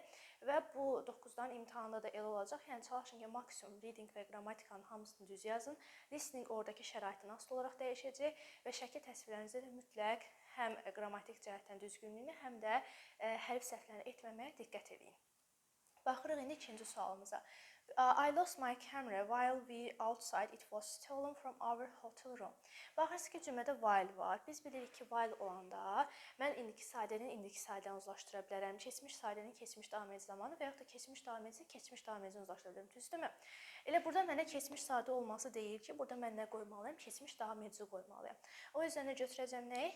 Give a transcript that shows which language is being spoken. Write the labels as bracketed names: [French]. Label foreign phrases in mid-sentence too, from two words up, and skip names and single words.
[Azerbaijani] Və bu 9'ların imtahanında da elə olacaq. Yəni çalışın ki, maksimum reading və qrammatikanın hamısını düz yazın. Listening oradakı şəraitin asılı olaraq dəyişəcək və şəkil təsvirlərinizdə də mütləq həm qrammatik cəhətdən düzgünlüyünü, həm də hərf səhvlərini etməməyə diqqət edin. Baxırıq indi ikinci sualımıza. [English] I lost my camera while we outside. It was stolen from our hotel room. [Azerbaijani] Baxırsınız ki, cümlədə while var. Biz bilirik ki, while olanda mən indiki sadəni indiki sadən uzlaşdıra bilərəm. Keçmiş sadənin keçmiş davam edici zamanı və yaxud da keçmiş davam edici keçmiş davam edicini uzlaşdıra bilərəm. Düzdürmü? Elə burada mənə keçmiş sadə olması deyil ki, burada mən nə qoymalıyam? Keçmiş davam edici qoymalıyam. [Turkish] O yüzden [Azerbaijani] də götürəcəm nəyi?